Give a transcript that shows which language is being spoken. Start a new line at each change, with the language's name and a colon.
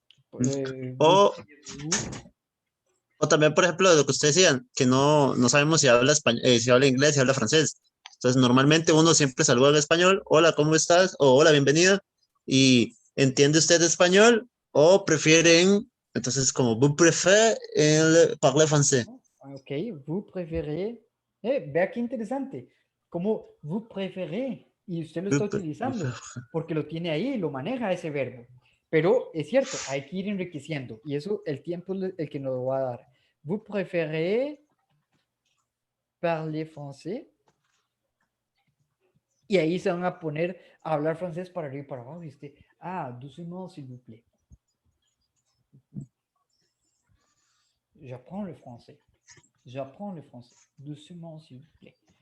French: Vous
Spanish: o,
French: pourriez-vous.
Spanish: o también, por ejemplo, lo que ustedes decían, que no sabemos si habla español, si habla inglés, si habla francés. Entonces, normalmente uno siempre saluda en español, hola, ¿cómo estás? O hola, bienvenida. Y ¿entiende usted español? O prefieren, entonces, como
French: vous préférez parler français.
Spanish: Ok,
French: vous préférez.
Spanish: Vea qué interesante. Como
French: vous préférez.
Spanish: Y usted lo está utilizando porque lo tiene ahí, lo maneja ese verbo. Pero es cierto, hay que ir enriqueciendo. Y eso el tiempo es el que nos lo va a dar.
French: Vous préférez parler français.
Spanish: Y ahí se van a poner a hablar francés para arriba y para abajo. ¿Viste?
French: Ah, doucement, s'il vous plaît. J'apprends le français. J'apprends le français. Doucement, s'il vous plaît.